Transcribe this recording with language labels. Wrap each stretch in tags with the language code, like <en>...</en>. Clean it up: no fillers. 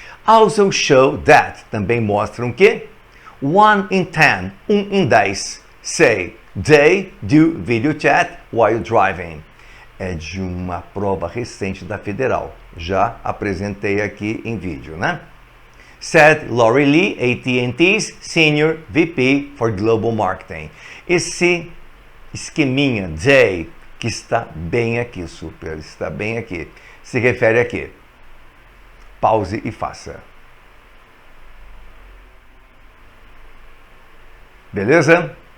<en>Also show that,</en> <pt>também mostram que</pt> <en>1 in 10,</en> <pt>1 em 10,</pt> <en>say, they do video chat while driving.</en> <pt>É de uma prova recente da Federal. Já apresentei aqui em vídeo, né?</pt> <en>Said Lori Lee, AT&T's Senior VP for Global Marketing.</en> <pt>Esse esqueminha, they, que está bem aqui, super, está bem aqui, se refere a quê? Pause e faça. Beleza?</pt>